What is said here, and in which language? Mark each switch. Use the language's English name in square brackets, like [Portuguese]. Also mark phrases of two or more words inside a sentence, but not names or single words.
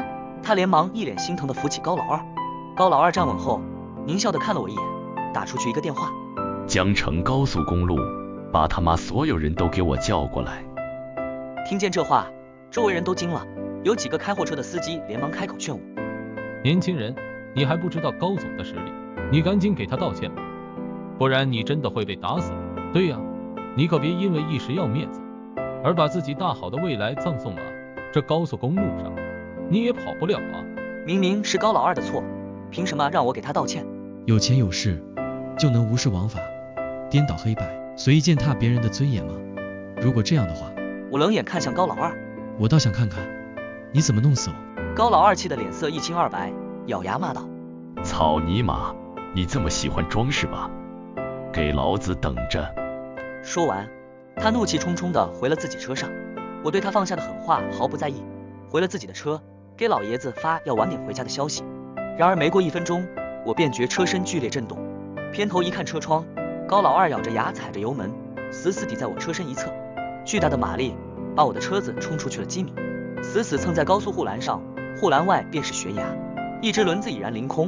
[Chinese] 他連忙一臉心疼地扶起高老二。高老二站穩後，獰笑地看了我一眼，打出去一個電話： 江城高速公路，把他媽所有人都給我叫過來。聽見這話，周圍人都驚了，有幾個開貨車的司機連忙開口勸我： 年輕人，你還不知道高總的實力，你趕緊給他道歉吧，不然你真的会被打死。对呀，你可別因為一時要面子，而把自己大好的未來葬送了。這高速公路上，你也跑不了啊！明明是高老二的錯，憑什麼讓我給他道歉？有錢有勢，就能無視王法，顛倒黑白，隨意踐踏別人的尊嚴嗎？如果這樣的話，我冷眼看向高老二，我倒想看看你怎麼弄死我。高老二氣得臉色一青二白，咬牙罵道： 草泥馬，你這麼喜歡裝是吧？給老子等着！說完，他怒氣冲冲地回了自己車上。我對他放下的狠話毫不在意，回了自己的車，給老爺子發要晚點回家的消息。然而沒過1分鐘，我便覺車身劇烈震動，偏頭一看車窗，高老二咬着牙踩着油門，死死地在我車身一側，巨大的馬力把我的車子衝出去了幾米，死死蹭在高速護欄上，護欄外便是懸崖，一隻輪子已然凌空。